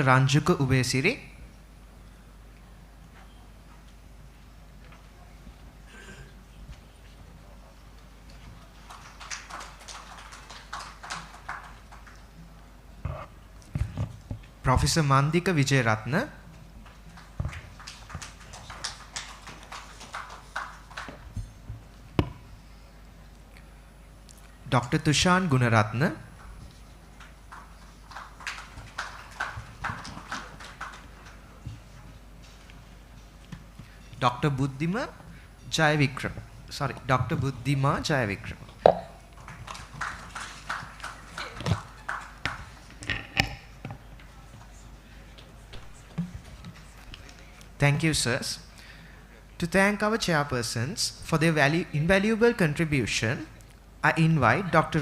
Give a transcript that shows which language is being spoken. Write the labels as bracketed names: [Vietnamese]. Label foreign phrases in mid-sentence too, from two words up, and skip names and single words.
[English] Ranjuka Ubayasiri, Professor Mandika Wijeyaratne, Dr. Thushan Gooneratne, Dr. Buddhima Jayawickrama. Dr. Buddhima Jayawickrama. Thank you, sirs. To thank our chairpersons for their invaluable contribution, I invite Dr.